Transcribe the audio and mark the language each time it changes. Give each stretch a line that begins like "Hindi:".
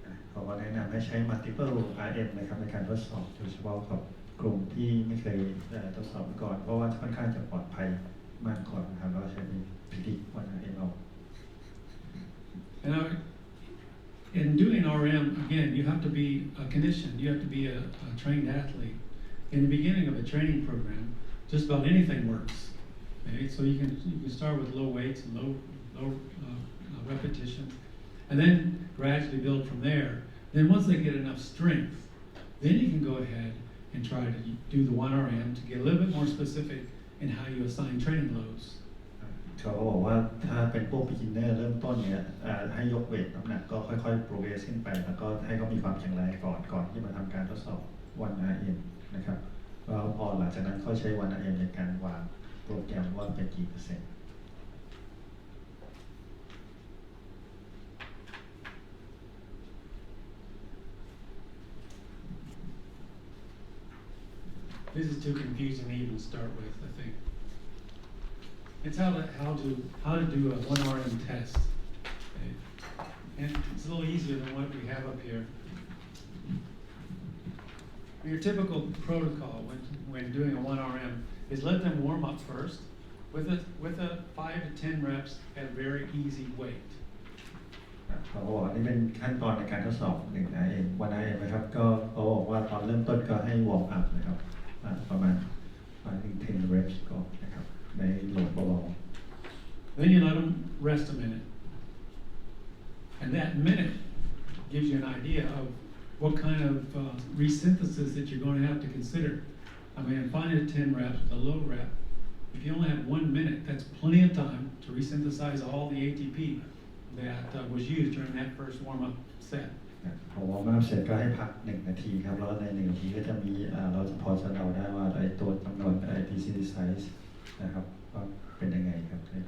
Thai: เขาก็แนะนำให้ใช้ multiple RM นะครับในการทดสอบโดยเฉพาะกับกลุ่มที่ไม่เคยทดสอบมาก่อนเพราะว่าค่อนข้างจะปลอดภัยมากกว่านะครับเราใช้เป็นพิธีวัน RM เอา
English: And in doing RM, again, you have to be conditioned. You have to be a trained athlete. In the beginning of a training program, just about anything works. Okay? So you can start with low weights and low repetitions, and then gradually build from there. Then once they get enough strength, then you can go ahead and try to do the 1RM to get a little bit more specific in how you assign training loads.
Thai: เขาบอกว่าถ้าเป็นพวก beginner เริ่มต้นเนี่ยให้ยกเวทน้ำหนักก็ค่อยๆ progress ขึ้นไปแล้วก็ให้เขามีความแข็งแรงก่อนที่มาทำการทดสอบ 1RM นะครับแล้วพอหลังจากนั้นเขาใช้ 1RM ในการวางโปรแกรมว่าเป็นกี่เปอร์เซ็นต์
English: This is too confusing to even start with, I think. It's how to do a 1RM test. Okay? And it's a little easier than what we have up here. Your typical protocol when doing a 1RM is let them warm up first with a 5 to 10 reps at a very easy weight.
Thai: เขาบอกว่านี่เป็นขั้นตอนในการทดสอบ1RM 1RM นะครับก็เขาบอกว่าตอนเริ่มต้นก็ให้วอร์มอัพนะครับประมาณ10 reps ก่อนนะครับในโหลดเบา
English: Then you let them rest a minute. And that minute gives you an idea of what kind of resynthesis that you're going to have to consider. I mean, fine at 10 reps with a low rep. If you only have 1 minute, that's plenty of time to resynthesize all the ATP that was used during that first warm-up set.
Thai: พอวอร์มอัพเสร็จก็ให้พัก1 นาทีครับแล้วใน1 นาทีก็จะมีเราจะพอจะเดาได้ว่าไอ้ตัวจำนวนATP synthesize นะครับว่าเป็นยังไงครับ